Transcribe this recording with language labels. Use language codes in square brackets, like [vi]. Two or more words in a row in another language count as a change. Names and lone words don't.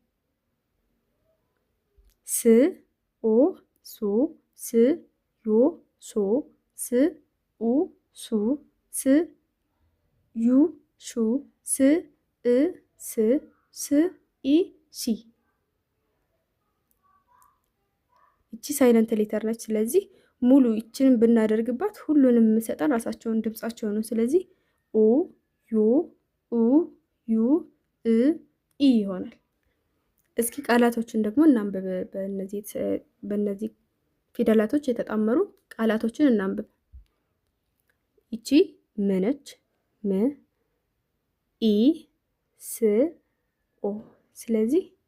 [am] ስ ኦ ሱ ስ ዮ ሶ ስ ኡ ሱ ስ ዩ ሹ ስ እ ስ ስ ኢ ሲ እቺ ሳይለንት ሌተር ነች። ስለዚህ ሙሉ ይችንን ብናደርግባት ሁሉንም የምሰጠን ራሳቸውን ድምጻቸው ነው። ስለዚህ ኦ ዮ ኡ ዩ እ ኢ ይሆናል። እስኪ ቃላቶችን ደግሞ እናንብብ። በእነዚህ ፊደላቶች የተጣመሩ ቃላቶችን እናንብብ። ይቺ ም ነች። ም ኢ ስ ኦ ስለዚህ